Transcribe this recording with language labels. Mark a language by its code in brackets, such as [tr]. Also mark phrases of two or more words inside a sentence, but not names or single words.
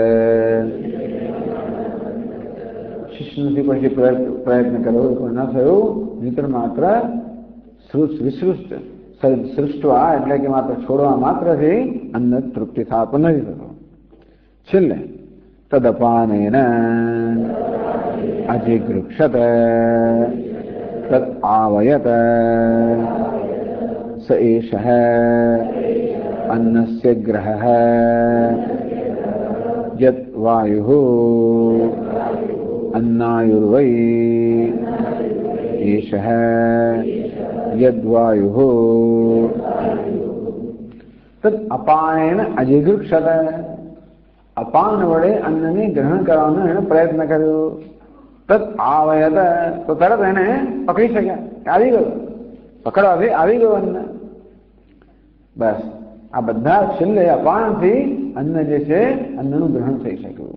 [gu] શિષ્યથી પછી પ્રયત્ન કર્યો પણ ન થયું, મિત્ર માત્ર સૃષ્ટવા એટલે કે માત્ર છોડવા માત્રથી અન્ન તૃપ્તિ થવા પણ નથી થતો. [sa] છેલ્લે तदपानेन अजिगृक्षत तद आवयत स एषः अन्नस्य ग्रहः यत् वायुः अन्नायुर्वै एषः यद्वायुः तत् अपानेन अजिगृक्षत. [gu] અપાન વડે અન્નને ગ્રહણ કરવાનો એને પ્રયત્ન કર્યો. [sa] तत आवयत, [gu] તો તરત એને પકડી શક્યા, આવી ગયો, પકડવાથી આવી ગયો અન્ન. બસ આ બધા છેલ્લે અપાનથી અન્ન જે છે અન્નનું ગ્રહણ થઈ શક્યું.